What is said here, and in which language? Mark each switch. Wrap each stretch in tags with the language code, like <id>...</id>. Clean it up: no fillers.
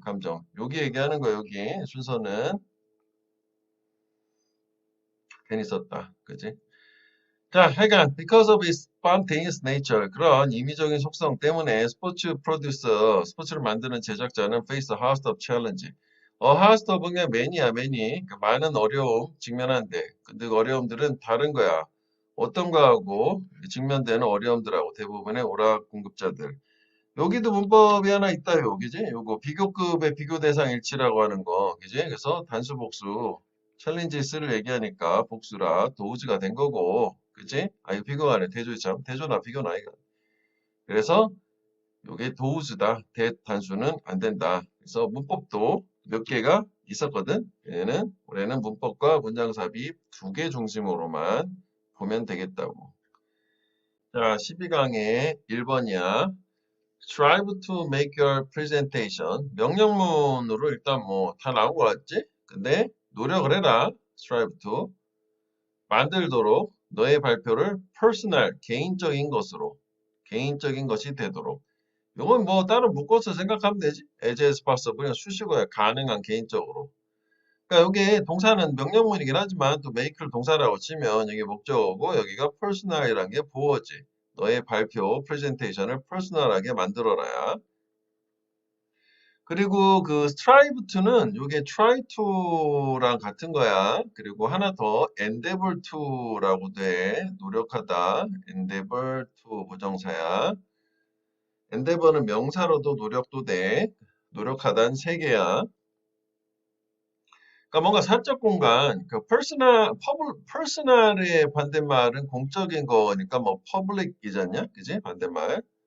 <ko>감정 여기 얘기하는 거 여기 순서는 괜히 썼다 그지? 자, 하여간</ko> <en>because of its spontaneous nature</en> <ko>그런 임의적인 속성 때문에 스포츠 프로듀서 스포츠를 만드는 제작자는</ko> <en>face a host of challenge.</en> <ko>host of은 그냥 many야 many. 그러니까 많은 어려움 직면한대. 근데 그 어려움들은 다른 거야. 어떤 거하고 직면되는 어려움들하고 대부분의 오락 공급자들. 여기도 문법이 하나 있다 여기지? 요거 비교급의 비교 대상 일치라고 하는 거. 그지? 그래서 단수 복수 챌린지스를 얘기하니까 복수라 도우즈가 된 거고. 그지? 이거 비교가 아니야. 대조지 참. 대조나 비교나 이거. 그래서 요게 도우즈다. 대단수는 안 된다. 그래서 문법도 몇 개가 있었거든. 얘는 올해는 문법과 문장 삽입 두 개 중심으로만 보면 되겠다고. 자, 12강의 1번이야.</ko> <en>Strive to make your presentation.</en> <ko>명령문으로 일단 뭐 다 나온 것 같지? 근데 노력을 해라.</ko> <en>Strive to.</en> <ko>만들도록 너의 발표를 personal, 개인적인 것으로. 개인적인 것이 되도록. 이건 뭐 따로 묶어서 생각하면 되지.</ko> <en>as possible.</en> <ko>그냥 수식어야. 가능한 개인적으로. 그러니까 여기 동사는 명령문이긴 하지만 또 make를 동사라고 치면 여기 목적어고 여기가 personal이라는 게 보어지. 너의 발표, 프레젠테이션을 퍼스널하게 만들어라야. 그리고 그 strive to는 이게 try to랑 같은 거야. 그리고 하나 더 endeavor to라고 돼. 노력하다. endeavor to 부정사야. endeavor는 명사로도 노력도 돼. 노력하다는 세 개야. 그러니까 뭔가 사적 공간, 그 퍼스널의 반대말은 공적인 거니까 뭐 public이잖냐, 그지? 반대말.</ko>